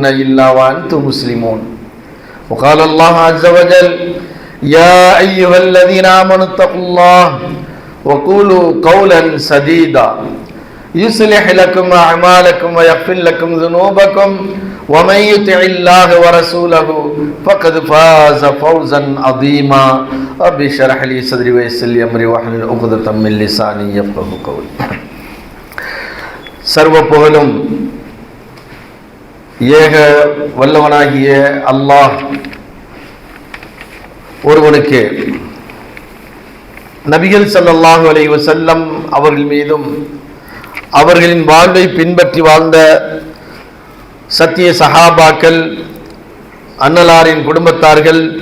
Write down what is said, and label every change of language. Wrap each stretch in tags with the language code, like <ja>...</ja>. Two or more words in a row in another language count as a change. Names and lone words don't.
<ar>إلا وأنتم مسلمون وقال الله عز وجل يا أيها الذين آمنوا اتقوا الله وقولوا قولا سديدا يصلح لكم أعمالكم ويغفر لكم ذنوبكم ومن يطع الله ورسوله فقد فاز فوزا عظيما رب اشرح لي صدري ويسر لي أمري واحلل عقدة من لساني يفقهوا قولي</ar> <ta>சர்வ புகழும் ஏக வல்லவனாகிய அல்லாஹ் ஒருவனுக்கு நபிகள்</ta> <ar>صلى الله عليه وسلم</ar> <ta>அவர்கள் மீதும் அவர்களின் வாழ்வை பின்பற்றி வாழ்ந்த சத்திய சஹாபாக்கள், அன்னலாரின் குடும்பத்தார்கள்,</ta>